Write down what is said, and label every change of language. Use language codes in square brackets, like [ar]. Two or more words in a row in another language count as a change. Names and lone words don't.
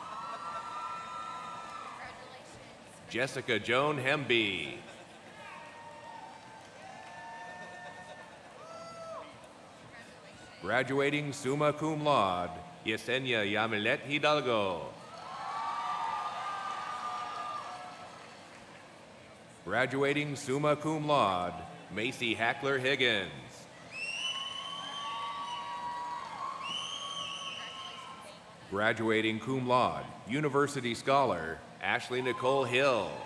[en] Jessica Joan Hemby. Graduating [la] summa cum laude, [en] Yesenia Yamilet Hidalgo. Graduating [la] summa cum laude, [en] Macy Hackler Higgins. Graduating [la] cum laude, [en] University Scholar, Ashley Nicole Hill.